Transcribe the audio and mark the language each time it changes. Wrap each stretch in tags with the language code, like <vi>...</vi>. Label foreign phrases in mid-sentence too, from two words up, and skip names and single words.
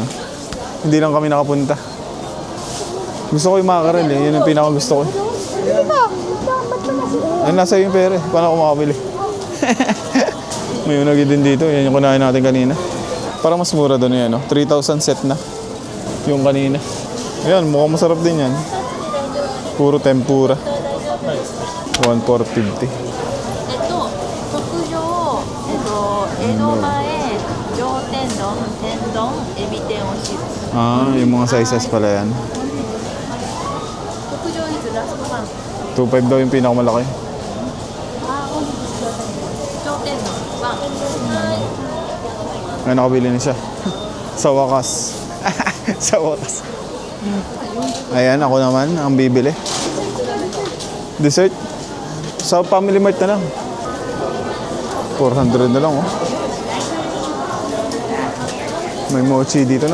<tl>Hindi lang kami nakapunta. Gusto ko yung mackerel eh, yun ang pinakagusto ko. Ay, nasa yung pera eh, paano ako makabili? May unagi din dito, yan yung kunahin natin kanina. Parang mas mura doon yan, no? 3,000 set na. Yung kanina. Ayan, mukhang masarap din yan. Puro tempura. 1,450.</tl> <ja>江戸前上天丼天丼エビ天おしず</ja> <tl>Ah, yung mga sizes pala yan.</tl> <ja>特上率ラストワン</ja> <tl>2,500 daw yung pinakamalaki.</tl> <ja>上天丼ワン</ja> <tl>Ay, nakabili na siya. Sa wakas. Sa wakas. Ayan, ako naman ang bibili. Dessert. Sa Family Mart na lang. 400 na lang, oh. May mochi dito.</tl>